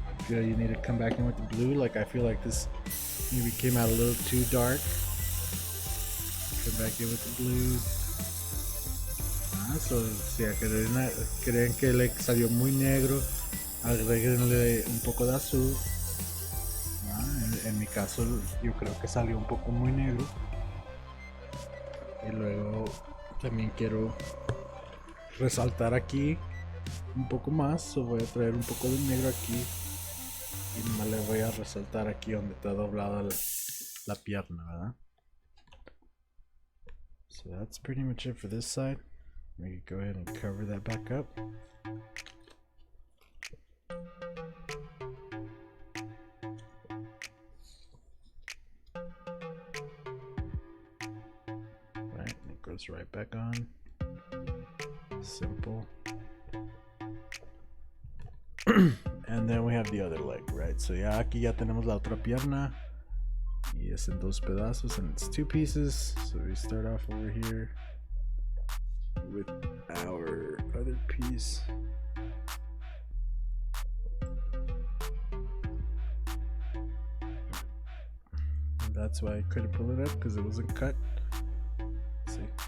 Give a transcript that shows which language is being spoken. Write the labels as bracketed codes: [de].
[en] You need to come back in with the blue. Like, I feel like this maybe came out a little too dark. Come back in with the blue. [es] So si creen que le salió muy negro, agréguenle un poco de azul. En mi caso yo creo que salió un poco muy negro. Y luego también quiero resaltar aquí un poco más, so voy a traer un poco de negro aquí. Y nomás le voy a resaltar aquí donde está doblada la pierna, ¿verdad? [en] So that's pretty much it for this side. We can go ahead and cover that back up. Right, and it goes right back on. Simple. And then we have the other leg, right? [es] So ya aquí ya tenemos la otra pierna. Y es en dos pedazos, [en] and it's two pieces. So we start off over here with our other piece. And that's why I couldn't pull it up, because it wasn't cut. Let's see.